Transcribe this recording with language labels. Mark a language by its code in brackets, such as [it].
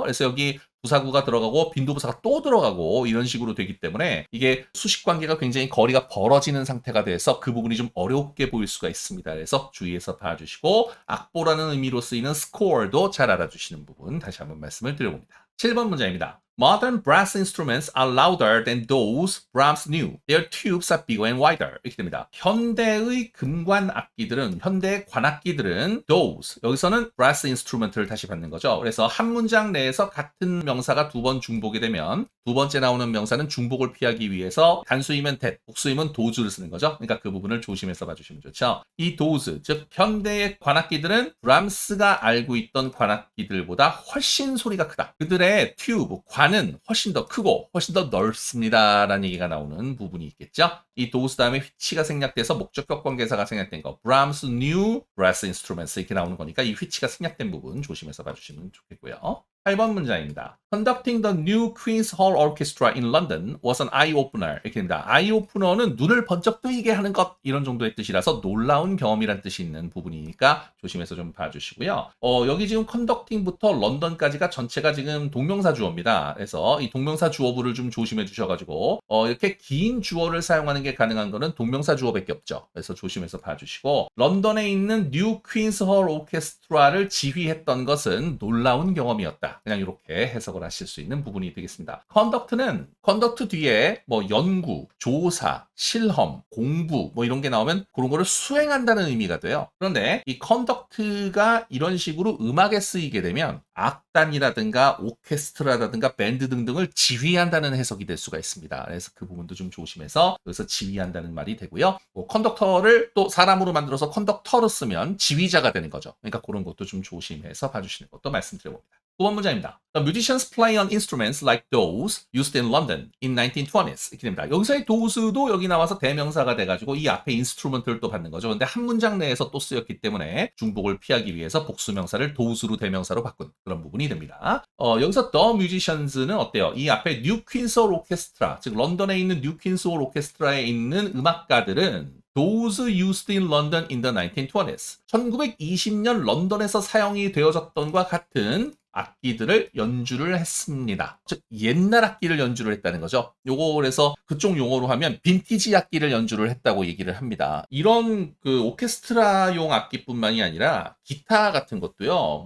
[ko] 그래서 여기 부사구가 들어가고 빈도부사가 또 들어가고 이런 식으로 되기 때문에 이게 수식관계가 굉장히 거리가 벌어지는 상태가 돼서 그 부분이 좀 어렵게 보일 수가 있습니다. 그래서 주의해서 봐주시고 악보라는 의미로 쓰이는 score도 잘 알아주시는 부분 다시 한번 말씀을 드려봅니다. 7번 문제입니다. [en] Modern brass instruments are louder than those Brahms knew. Their tubes are bigger and wider. [ko] 이렇게 됩니다. 현대의 금관 악기들은, 현대의 관악기들은 those, 여기서는 brass instrument를 다시 받는 거죠. 그래서 한 문장 내에서 같은 명사가 두 번 중복이 되면 두 번째 나오는 명사는 중복을 피하기 위해서 단수이면 that, 복수이면 those를 쓰는 거죠. 그러니까 그 부분을 조심해서 봐주시면 좋죠. 이 those, 즉 현대의 관악기들은 브람스가 알고 있던 관악기들보다 훨씬 소리가 크다. 그들의 옛날에 튜브, 관은 훨씬 더 크고 훨씬 더 넓습니다 라는 얘기가 나오는 부분이 있겠죠. 이 those 다음에 which가 생략돼서 목적격 관계사가 생략된 거 Brahms new brass instruments 이렇게 나오는 거니까 이 which가 생략된 부분 조심해서 봐주시면 좋겠고요. 8번 문장입니다. [en] Conducting the new Queen's Hall Orchestra in London was an eye-opener. [ko] 이렇게 됩니다. eye-opener는 눈을 번쩍 뜨이게 하는 것 이런 정도의 뜻이라서 놀라운 경험이란 뜻이 있는 부분이니까 조심해서 좀 봐주시고요. 여기 지금 conducting부터 런던까지가 전체가 지금 동명사 주어입니다. 그래서 이 동명사 주어부를 좀 조심해 주셔가지고 이렇게 긴 주어를 사용하는 게 가능한 거는 동명사 주어밖에 없죠. 그래서 조심해서 봐주시고 런던에 있는 New Queen's Hall Orchestra를 지휘했던 것은 놀라운 경험이었다. 그냥 이렇게 해석을 하실 수 있는 부분이 되겠습니다. conduct는 conduct 뒤에 뭐 연구, 조사, 실험, 공부 뭐 이런 게 나오면 그런 거를 수행한다는 의미가 돼요. 그런데 이 conduct가 이런 식으로 음악에 쓰이게 되면 악단이라든가 오케스트라라든가 밴드 등등을 지휘한다는 해석이 될 수가 있습니다. 그래서 그 부분도 좀 조심해서 여기서 지휘한다는 말이 되고요. 컨덕터를 또 사람으로 만들어서 컨덕터로 쓰면 지휘자가 되는 거죠. 그러니까 그런 것도 좀 조심해서 봐주시는 것도 말씀드려봅니다. 9번 문장입니다. [en] The musicians play on instruments like those used in London in 1920s. [ko] 이렇게 됩니다. 여기서의 those도 여기 나와서 대명사가 돼가지고 이 앞에 instrument를 또 받는 거죠. 근데 한 문장 내에서 또 쓰였기 때문에 중복을 피하기 위해서 복수명사를 those로 대명사로 바꾼 그런 부분이 됩니다. 여기서 the musicians는 어때요? 이 앞에 New Queen's Hall Orchestra, 즉 런던에 있는 New Queen's Hall Orchestra에 있는 음악가들은 [en] Those used in London in the 1920s. [ko] 1920년 런던에서 사용이 되어졌던과 같은 악기들을 연주를 했습니다. 즉 옛날 악기를 연주를 했다는 거죠. 요거 그래서 그쪽 용어로 하면 빈티지 악기를 연주를 했다고 얘기를 합니다. 이런 그 오케스트라용 악기뿐만이 아니라 기타 같은 것도요.